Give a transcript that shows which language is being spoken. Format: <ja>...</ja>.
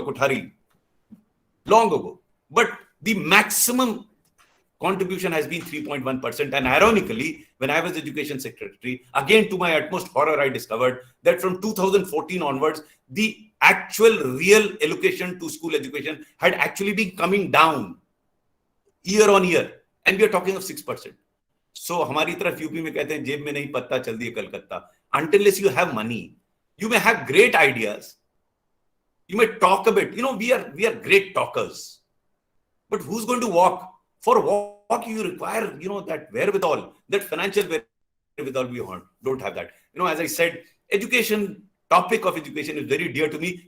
<en>Kothari, long ago. But the maximum contribution has been 3.1%. And ironically, when I was education secretary, again, to my utmost horror, I discovered that from 2014 onwards, the actual real allocation to school education had actually been coming down year on year. And we are talking of 6%.</en> <hi>So, हमारी तरफ UP में कहते हैं जेब में नहीं पत्ता चल दिए Calcutta.</hi> <en>Unless you have money, you may have great ideas. You may talk a bit. We are great talkers. But who's going to walk? For walk, you require, that wherewithal, that financial wherewithal we don't have that. As I said, topic of education is very dear to me.</en>